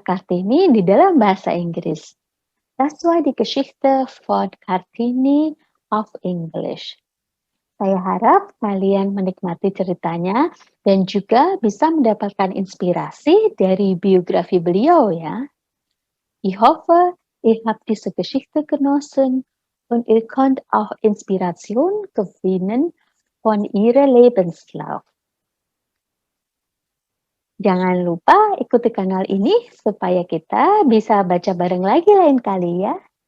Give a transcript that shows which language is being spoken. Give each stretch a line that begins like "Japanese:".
Indonesian: Kartini di dalam bahasa Inggris.
German: Das war die Geschichte von Kartini auf English.
Indonesian: Saya harap kalian menikmati ceritanya dan juga bisa mendapatkan inspirasi dari biografi beliau ya.
German: Ich hoffe, ihr habt diese Geschichte genossen und ihr könnt auch Inspiration gewinnen von ihrem Lebenslauf.
Indonesian: Jangan lupa ikuti kanal ini supaya kita bisa baca bareng lagi lain kali ya.